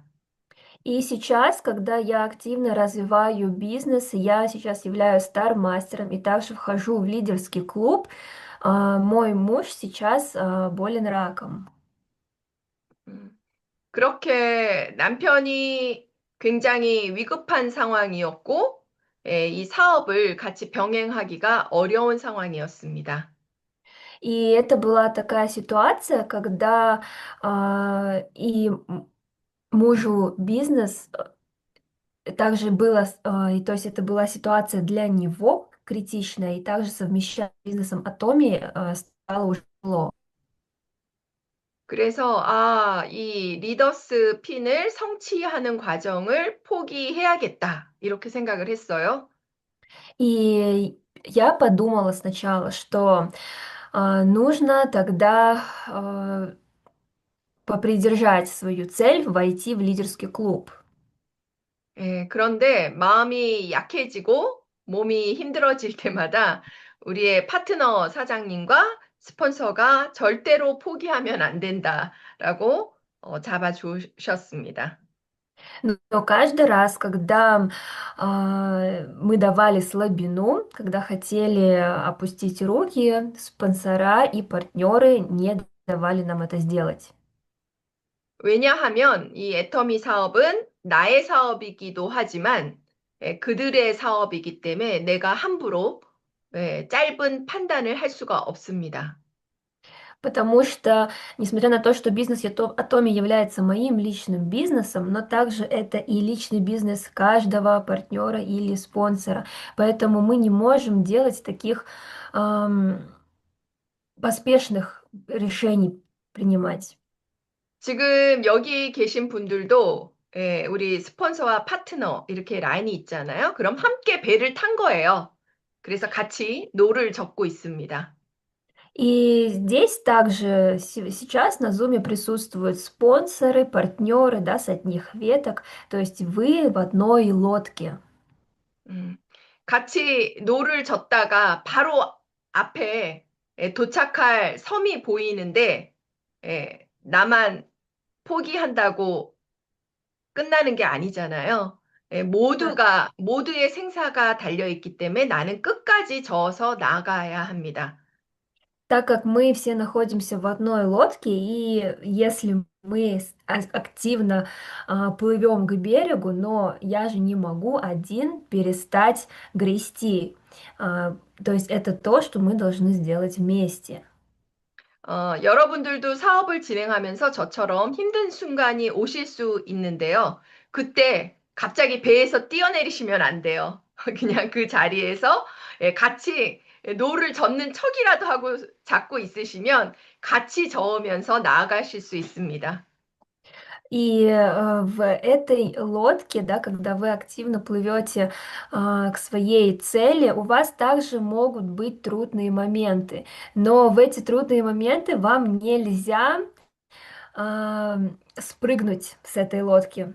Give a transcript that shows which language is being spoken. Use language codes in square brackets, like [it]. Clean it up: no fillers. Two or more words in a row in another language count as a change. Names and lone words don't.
[ru] И сейчас, когда я активно развиваю бизнес, я сейчас являюсь стар-мастером и также вхожу в лидерский клуб, мой муж сейчас болен раком. [ko] 음, 그렇게 남편이 굉장히 위급한 상황이었고, 이 사업을 같이 병행하기가 어려운 상황이었습니다. [ru] И это была такая ситуация, когда мужу бизнес также было, и то есть это была ситуация для него критичная, и также совмещать с бизнесом Atomi стало уже тяжело. [ko] 그래서, 이 리더스 핀을 성취하는 과정을 포기해야겠다. 이렇게 생각을 했어요. [ru] И я подумала сначала, что нужно тогда попридержать свою цель войти в лидерский клуб. [ko] 그런데 마음이 약해지고 몸이 힘들어질 때마다 우리의 파트너 사장님과 스폰서가 절대로 포기하면 안 된다라고 잡아주셨습니다. [ru] Но каждый раз, когда мы давали слабину, когда хотели опустить руки, спонсора и партнеры не давали нам это сделать. [ko] 왜냐하면 이 애터미 사업은 나의 사업이기도 하지만 그들의 사업이기 때문에 내가 함부로 짧은 판단을 할 수가 없습니다. [ru] Потому что, несмотря на то, что бизнес Atomi является моим личным бизнесом, но также это и личный бизнес каждого партнера или спонсора. Поэтому мы не можем делать таких ам, поспешных решений принимать. [ko] 지금 여기 계신 분들도 우리 스폰서와 파트너 이렇게 라인이 있잖아요. 그럼 함께 배를 탄 거예요. 그래서 같이 노를 젓고 있습니다. [ru] И здесь также сейчас на Zoom присутствуют спонсоры, партнеры, да, с одних веток, то есть вы в одной лодке. [ko] 음, 같이 노를 젓다가 바로 앞에 도착할 섬이 보이는데 나만 포기한다고 끝나는 게 아니잖아요. 모두의 생사가 달려 있기 때문에 나는 끝까지 저어서 나가야 합니다. [ru] Так как мы все находимся в одной лодке, и если мы активно плывем к берегу, но я же не могу один перестать грести. То есть это то, что мы должны сделать вместе. [ko] 여러분들도 사업을 진행하면서 저처럼 힘든 순간이 오실 수 있는데요. 그때 갑자기 배에서 뛰어내리시면 안 돼요. 그냥 그 자리에서 같이 노를 젓는 척이라도 하고 잡고 있으시면 같이 저으면서 나아가실 수 있습니다. [ru] И в этой лодке, да, когда вы активно плывете к своей цели, у вас также могут быть трудные моменты. Но в эти трудные моменты вам нельзя а, спрыгнуть с этой лодки.